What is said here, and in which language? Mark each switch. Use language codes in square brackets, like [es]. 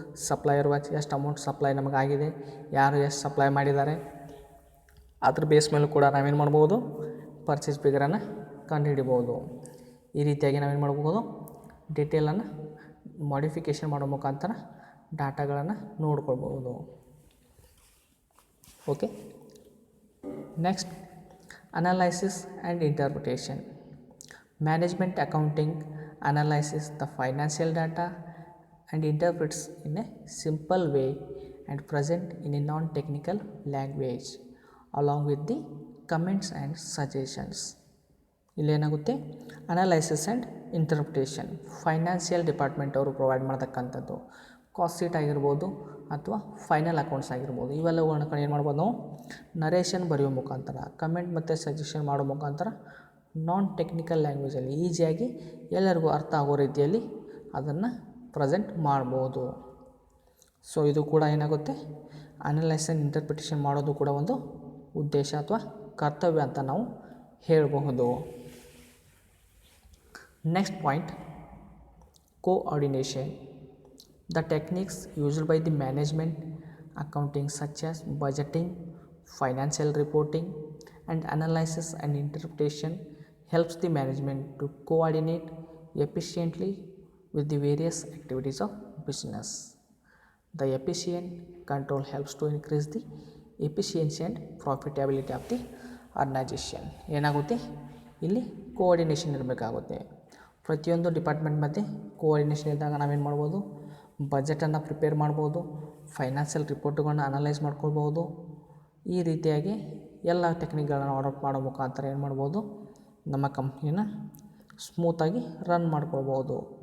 [kn] Supplier wise ಎಷ್ಟು amount supply ನಮಗಾಗಿದೆ, ಯಾರು ಎಷ್ಟು ಸಪ್ಲೈ ಮಾಡಿದ್ದಾರೆ, ಅದ್ರ ಬೇಸ್ ಮೇಲೂ ಕೂಡ ನಾವೇನು ಮಾಡ್ಬೋದು, ಪರ್ಚೇಸ್ ಫಿಗರನ್ನು ಕಂಡುಹಿಡಿಬೋದು. ಈ ರೀತಿಯಾಗಿ ನಾವೇನು ಮಾಡ್ಬೋದು, ಡೀಟೇಲನ್ನು ಮಾಡಿಫಿಕೇಷನ್ ಮಾಡೋ ಮುಖಾಂತರ ಡಾಟಾಗಳನ್ನು ನೋಡ್ಕೊಳ್ಬೋದು. [en] Okay, next analysis and interpretation. Management accounting analysis the financial data and interprets in a simple way and present in a non-technical language along with the comments and suggestions. [kn] ಇಲ್ಲೇನಾಗುತ್ತೆ, analysis and interpretation financial department ಅವರು provide ಮಾಡ್ತಕ್ಕಂಥದ್ದು. Cost sheet ಆಗಿರ್ಬೋದು ಅಥವಾ final accounts ಆಗಿರ್ಬೋದು, ಇವೆಲ್ಲವುಗಳನ್ನ ಏನು ಮಾಡ್ಬೋದು, ನಾವು narration ಬರೆಯೋ ಮುಖಾಂತರ, ಕಮೆಂಟ್ ಮತ್ತು ಸಜೆಷನ್ ಮಾಡೋ ಮುಖಾಂತರ ನಾನ್ ಟೆಕ್ನಿಕಲ್ ಲ್ಯಾಂಗ್ವೇಜಲ್ಲಿ ಈಸಿಯಾಗಿ ಎಲ್ಲರಿಗೂ ಅರ್ಥ ಆಗೋ ರೀತಿಯಲ್ಲಿ ಅದನ್ನು ಪ್ರೆಸೆಂಟ್ ಮಾಡ್ಬೋದು. ಸೊ ಇದು ಕೂಡ ಏನಾಗುತ್ತೆ, ಅನಲೈಸ್ ಆ್ಯಂಡ್ ಇಂಟರ್ಪ್ರಿಟೇಷನ್ ಮಾಡೋದು ಕೂಡ ಒಂದು ಉದ್ದೇಶ ಅಥವಾ ಕರ್ತವ್ಯ ಅಂತ ನಾವು ಹೇಳಬಹುದು. [en] Next point, coordination. The techniques used by the management accounting such as budgeting, financial reporting and analysis and interpretation helps the management to coordinate efficiently with the various activities of business. The efficient control helps to increase the efficiency and profitability of the organization. [kn] ಏನಾಗುತ್ತೆ, ಇಲ್ಲಿ coordination ಇರಬೇಕಾಗುತ್ತೆ. ಪ್ರತಿಯೊಂದು department ಮಧ್ಯೆ coordination ಇದ್ದಾಗ ನಾವೇನು ಮಾಡ್ಬೋದು, ಬಜೆಟನ್ನು prepare ಮಾಡ್ಬೋದು, financial ರಿಪೋರ್ಟ್ಗಳನ್ನ analyse ಮಾಡ್ಕೊಳ್ಬೋದು. ಈ ರೀತಿಯಾಗಿ ಎಲ್ಲ ಟೆಕ್ನಿಕ್ಗಳನ್ನು ಅಡಾಪ್ಟ್ ಮಾಡೋ ಮುಖಾಂತರ ಏನು ಮಾಡ್ಬೋದು, ನಮ್ಮ ಕಂಪ್ನಿನ ಸ್ಮೂತಾಗಿ ರನ್ ಮಾಡ್ಕೊಳ್ಬೋದು.